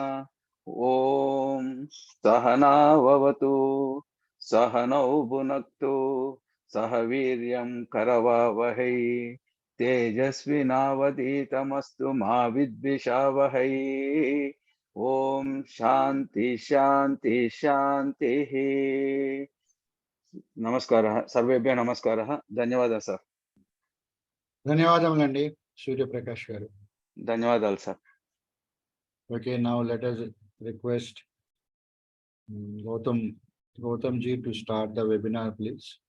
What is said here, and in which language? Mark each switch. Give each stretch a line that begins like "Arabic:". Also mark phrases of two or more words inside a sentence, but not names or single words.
Sanskrit: ॐ सहनाववतु सहनौ भुनक्तु सह वीर्यं करवावहै तेजस्विनावधीतमस्तु मा विद्विषावहै। ॐ शान्ति शान्ति शान्तिः। नमस्कारः सर्वेभ्यः नमस्कारः। धन्यवादः सर।
Telugu: ధన్యవాదములండి సూర్యప్రకాష్ గారు. ధన్యవాదాలు సార్.
English: Okay, now let us request Gautham ji to start the webinar, please.